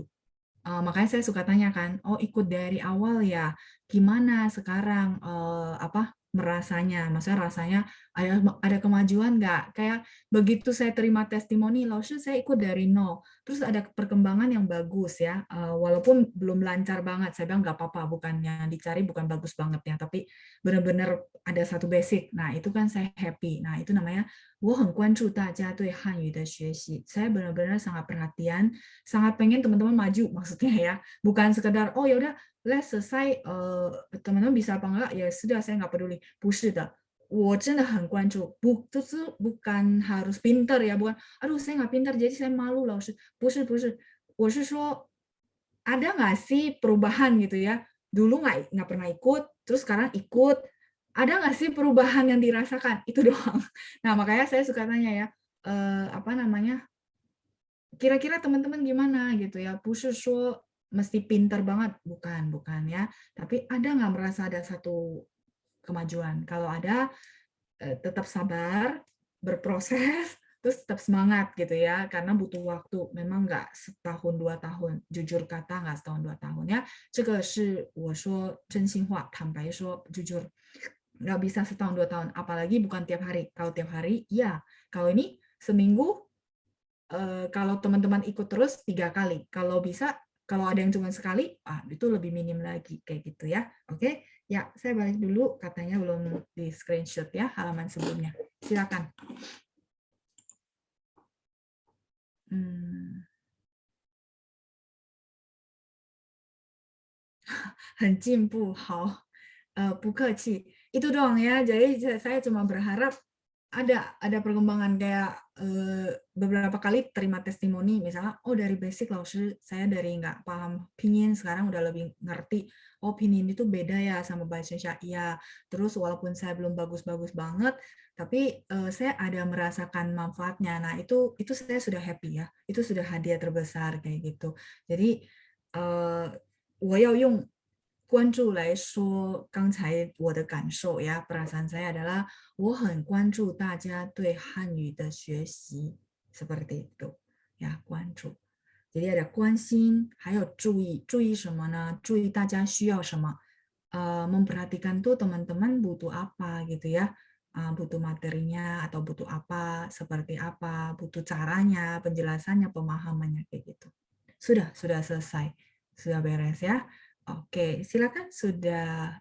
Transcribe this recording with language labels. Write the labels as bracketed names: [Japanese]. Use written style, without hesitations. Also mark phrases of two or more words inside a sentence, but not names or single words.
[Indonesian] Makanya saya suka tanyakan, oh ikut dari awal ya, gimana sekarang merasanya, maksudnya rasanya ada kemajuan nggak? Kayak begitu saya terima testimoni, lalu saya ikut dari nol, terus ada perkembangan yang bagus ya, walaupun belum lancar banget, saya bilang nggak apa-apa, bukan yang dicari bukan bagus banget ya, tapi benar-benar ada satu basic, nah itu kan saya happy, nah itu namanya [Chinese] 我很关注大家对汉语的学习. [Indonesian] Saya benar-benar sangat perhatian, sangat pengen teman-teman maju maksudnya ya. Bukan sekedar oh ya udah selesai teman-teman bisa apa enggak ya sudah saya nggak peduli. [Chinese] 不是的，我真的很关注，就是 [Indonesian] bukan harus pinter ya, bukan aduh saya nggak pinter jadi saya malu loh. [Chinese] 不是，我是说 [Indonesian] ada nggak sih perubahan gitu ya? Dulu nggak pernah ikut, terus sekarang ikut. Ada nggak sih perubahan yang dirasakan? Itu doang. Nah, makanya saya suka tanya ya, kira-kira teman-teman gimana gitu ya? [Chinese] 不是说 [Indonesian] mesti pintar banget, bukan ya. Tapi ada nggak merasa ada satu kemajuan? Kalau ada, tetap sabar, berproses, terus tetap semangat gitu ya, karena butuh waktu. Memang nggak setahun 2 tahun, jujur kata nggak setahun 2 tahun ya. [Chinese] 这个是我说真心话，坦白说 jujur. [Indonesian] Nggak bisa setahun 2 tahun, apalagi bukan tiap hari. Kalau tiap hari, ya. Kalau ini seminggu, kalau teman-teman ikut terus 3 kali. Kalau bisa, kalau ada yang cuma sekali, itu lebih minim lagi kayak gitu ya. Oke, ya saya balik dulu. Katanya belum di screenshot ya halaman sebelumnya. Silakan. [Chinese] 很进步，好，不客气. [Indonesian] Itu doang ya. Jadi saya cuma berharap ada perkembangan kayak beberapa kali terima testimoni misalnya dari basic saya dari nggak paham pinyin sekarang udah lebih ngerti pinyin itu beda ya sama bahasa Indonesia iya terus walaupun saya belum bagus-bagus banget tapi saya ada merasakan manfaatnya nah itu saya sudah happy ya itu sudah hadiah terbesar kayak gitu jadi [Chinese] 我要用关注来说刚才我的感受呀 [Indonesian] ，perasaan saya adalah [Chinese] 我很关注大家对汉语的学习 [Indonesian] seperti itu ya 关注。jadi ada [Chinese] 关心，还有注意，注意什么呢？注意大家需要什么 [Indonesian] ，memperhatikan tuh teman-teman butuh apa gitu ya, butuh materinya atau butuh apa, seperti apa, butuh caranya, penjelasannya, pemahamannya kayak gitu. Sudah selesai, sudah beres ya. Oke, silakan sudah.